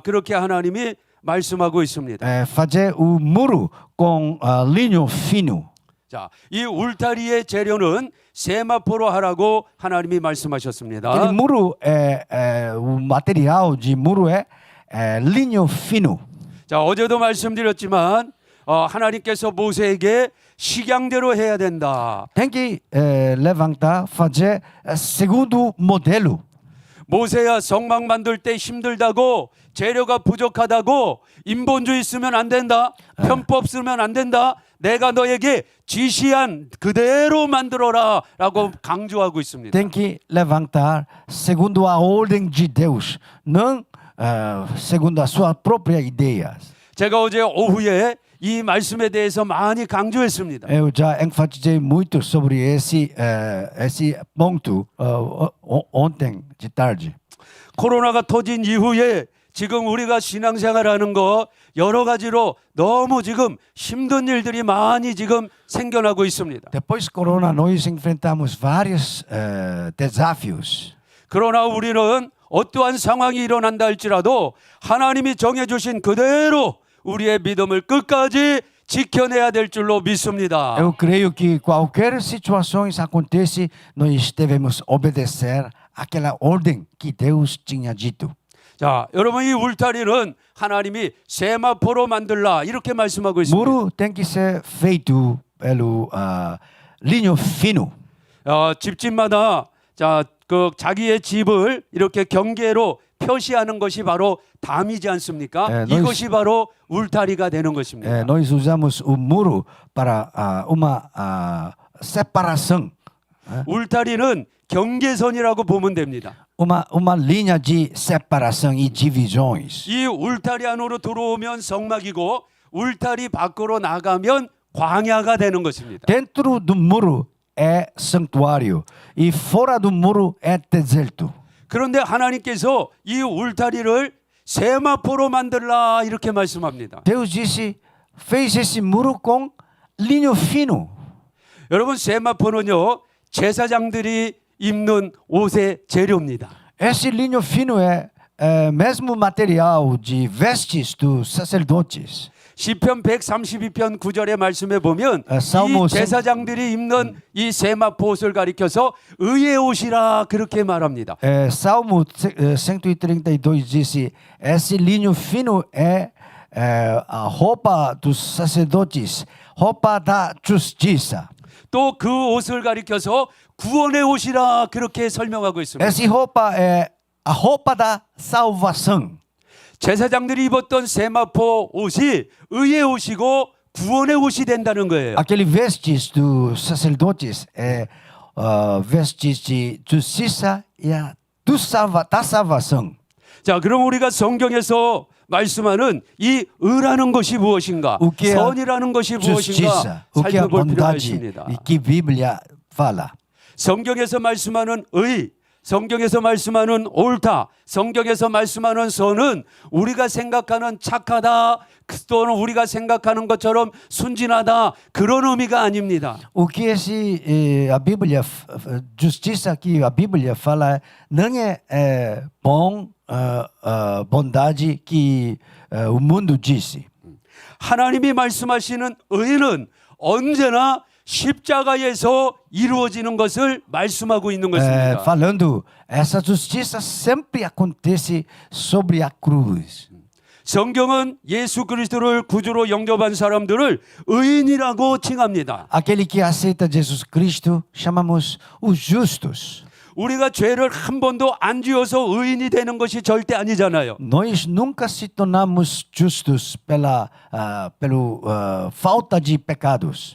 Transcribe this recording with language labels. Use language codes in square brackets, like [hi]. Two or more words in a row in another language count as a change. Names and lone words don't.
[ko] 그렇게 하나님이 말씀하고 있습니다. [pt] Fazer o muro com linho fino. [ko] 자, 이 울타리의 재료는 세마포로 하라고 하나님이 말씀하셨습니다. [pt] Aquele muro o material de muro é linho fino. [ko] 자, 어제도 말씀드렸지만 하나님께서 모세에게 식양대로 해야 된다. [pt] Tem que levantar, fazer segundo modelo. [ko] 모세야, 성막 만들 때 힘들다고, 재료가 부족하다고, 인본주의 쓰면 안 된다, 편법 쓰면 안 된다, 내가 너에게 지시한 그대로 만들어라 라고 강조하고 있습니다. [pt] Tem que levantar segundo a ordem de Deus, não segundo a sua própria ideia. [ko] 제가 어제 오후에 이 말씀에 대해서 많이 강조했습니다. [pt] Eu já enfatizei muito sobre esse ponto ontem de tarde. [ko] 코로나가 터진 이후에 지금 우리가 신앙생활하는 거 여러 가지로 너무 지금 힘든 일들이 많이 지금 생겨나고 있습니다. [pt] Depois do corona, nós enfrentamos vários desafios. [ko] 그러나 우리는 어떠한 상황이 일어난다 할지라도 하나님이 정해주신 그대로 우리의 믿음을 끝까지 지켜내야 될 줄로 믿습니다. [pt] Eu creio que qualquer situação que aconteça, nós devemos obedecer àquela ordem que Deus tinha dito. [ko] 자, 여러분 이 울타리는 하나님이 세마포로 만들라 이렇게 말씀하고 있습니다. [pt] Muro tem que ser feito pelo linho fino. [ko] 집집마다 자기의 집을 이렇게 경계로 표시하는 것이 바로 담이지 않습니까? 네, 이것이 바로 울타리가 되는 것입니다. [pt] Nós usamos o muro para uma separação, [ko] 울타리는 경계선이라고 보면 됩니다. [pt] uma linha de separação e divisões. [ko] 이 울타리 안으로 들어오면 성막이고 울타리 밖으로 나가면 광야가 되는 것입니다. [pt] Dentro do muro é santuário e fora do muro é deserto. [ko] 그런데 하나님께서 이 울타리를 세마포로 만들라 이렇게 말씀합니다. [pt] Deus disse, fez esse muro com linho fino. [ko] 여러분 세마포는요 제사장들이 입는 옷의 재료입니다. [pt] Esse linho fino é mesmo material de vestes dos sacerdotes. [ko] 시편 132편 9절의 말씀에 보면 [pt] 살모 [ko] 이 제사장들이 입는 이 세마포 옷을 가리켜서 의의 옷이라 그렇게 말합니다. [pt] Salmo 132 disse, esse linho fino é a roupa dos sacerdotes, roupa da justiça. [ko] 또 그 옷을 가리켜서 구원의 옷이라 그렇게 설명하고 있습니다. [pt] Essa roupa é a roupa da salvação. [ko] 제사장들이 입었던 세마포 옷이 의의 옷이고 구원의 옷이 된다는 거예요. [pt] Aquele vestes dos sacerdotes é vestes de justiça e da salvação. [ko] 자, 그럼 우리가 성경에서 말씀하는 이 의라는 것이 무엇인가, [pt] O que é [ko] 선이라는 것이 [pt] justiça? [ko] 무엇인가 [pt] O que é [ko] 살펴볼 필요가 [pt] bondade? [ko] 있습니다. [pt] E que Bíblia fala? [ko] 성경에서 말씀하는 의, 성경에서 말씀하는 옳다, 성경에서 말씀하는 선은 우리가 생각하는 착하다 또는 우리가 생각하는 것처럼 순진하다 그런 의미가 아닙니다. [pt] O que a Bíblia, justiça que a Bíblia fala, não é bom, bondade que o mundo disse. [ko] 하나님이 말씀하시는 의는 언제나 십자가에서 이루어지는 것을 말씀하고 있는 것입니다. [pt] Falando, essa justiça sempre acontece sobre a cruz. [ko] 성경은 예수 그리스도를 구주로 영접한 사람들을 의인이라고 칭합니다. [pt] Aquele que aceita Jesus Cristo, chamamos os justos. [ko] 우리가 죄를 한 번도 안 지어서 의인이 되는 것이 절대 아니잖아요. [pt] Nós nunca se tornamos justos pela falta de pecados.